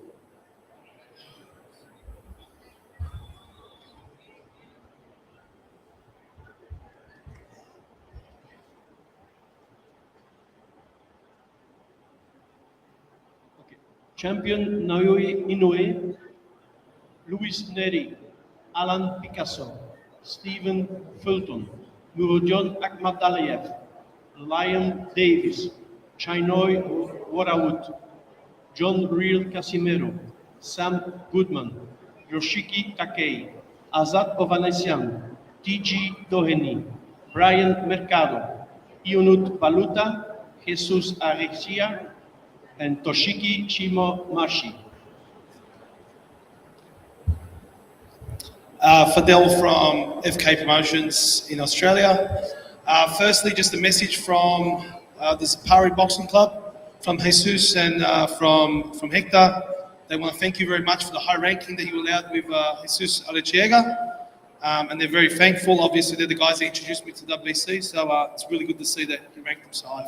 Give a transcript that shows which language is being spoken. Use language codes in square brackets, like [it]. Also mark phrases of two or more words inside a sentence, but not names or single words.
[en] Champion Naoya Inoue, Luis Neri, Alan Picasso, Stephen Fulton, Murodjon Akhmadaliev, Lion Davis, Chinoy Worawood, John Real Casimiro, Sam Goodman, Yoshiki Takei, Azat Ovanesian, T.G. Doheny, Brian Mercado, Ionut Baluta, Jesus Arexia, and Toshiki Shimo Mashi. Fidel from FK Promotions in Australia. Firstly, just a message from the Zapari Boxing Club, from Jesus and from Hector. They want to thank you very much for the high ranking that you allowed with Jesus Alechiega. And they're very thankful. Obviously, they're the guys that introduced me to WBC, so it's really good to see that you ranked them so high.